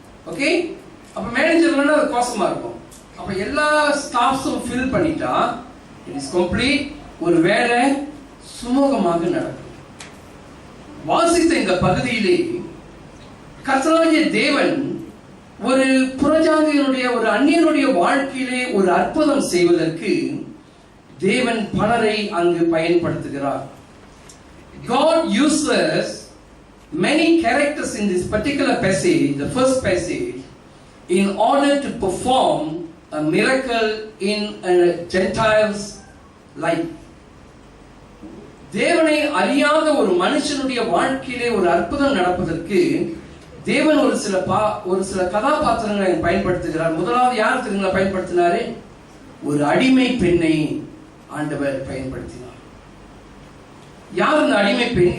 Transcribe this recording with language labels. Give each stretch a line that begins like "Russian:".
Tamil: Okay, அப்ப manager அது கோசமா இருக்கும். அப்ப எல்லா ஸ்டாஃப்ஸும் ஃபில் பண்ணிட்டா
English: it is complete,
Tamil: ஒரு வேலை சுமூகமாக நடக்கும். வாசித்த இந்த பகுதியிலே கர்த்தராகிய தேவன் ஒரு புறஜாதியினுடைய, ஒரு அந்நியனுடைய வாழ்க்கையிலே ஒரு அற்புதம் செய்வதற்கு தேவன் பலரை அங்கு பயன்படுத்துகிறார்.
English: God uses many characters in this particular passage, the first passage, in order to perform a miracle in a Gentile's life.
Tamil: தேவனை அறியாத ஒரு மனுஷனுடைய வாழ்க்கையிலே ஒரு அற்புதம் நடப்பதற்கு தேவன் ஒரு சில கதாபாத்திரங்களை பயன்படுத்துகிறார். முதலாவது யார் தெரியுங்களா பயன்படுத்தினாரு? ஒரு அடிமை பெண்ணை ஆண்டவர் பயன்படுத்தினார். யார் அந்த அடிமை பெண்?